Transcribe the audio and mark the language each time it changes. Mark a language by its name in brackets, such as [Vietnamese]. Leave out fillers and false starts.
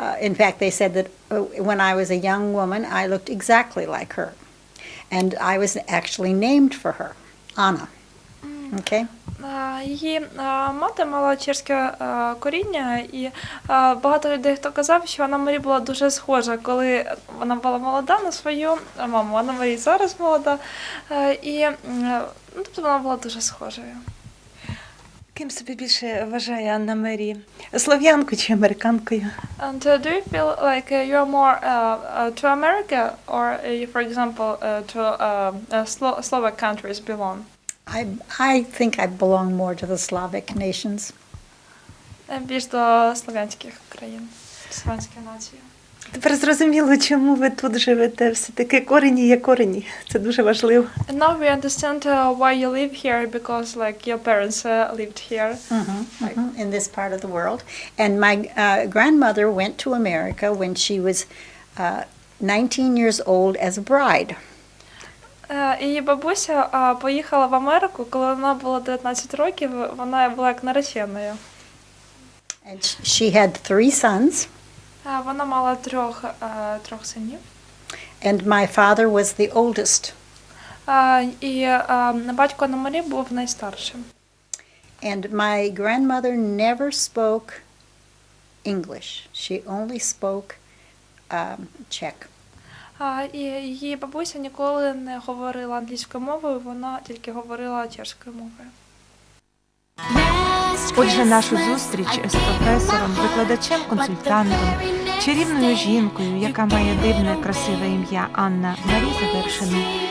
[English] In fact, they said that when I was a young woman, I looked exactly like her. And I was actually named for her, Anna. Okay? [Ukrainian] Її мати мала чеське коріння, і багато людей, хто казав, що Анна Марі була дуже схожа, коли вона була молода на свою маму. Анна Марі зараз молода, і тобто вона була дуже схожою. Ким себе більше вважає Анна Марі? Слов'янкою чи американкою? [English] And do you feel like you are more to America, or for example, to Slovak countries belong? I think I belong more to the Slavic nations. [Ukrainian] Більш до слов'янських країн, слов'янської нації. Тепер зрозуміло, чому ви тут живете. Все-таки корені є корені. Це дуже важливо. [English] And now we understand why you live here, because like your parents lived here. In this part of the world. And my grandmother went to America when she was 19 years old as a bride. [Ukrainian] Її бабуся поїхала в Америку, коли вона була 19 років, вона була як нареченою. [English] And she had 3 sons. [Ukrainian] Вона мала трьох синів. [English] And my father was the oldest. [Ukrainian] І батько Анни Марі був найстаршим. [English] And my grandmother never spoke English. She only spoke Czech. [Ukrainian] І її бабуся ніколи не говорила англійською мовою, вона тільки говорила чеською мовою. Отже, нашу зустріч з професором, викладачем, консультантом, чарівною жінкою, яка має дивне, красиве ім'я Анна Марі, завершено.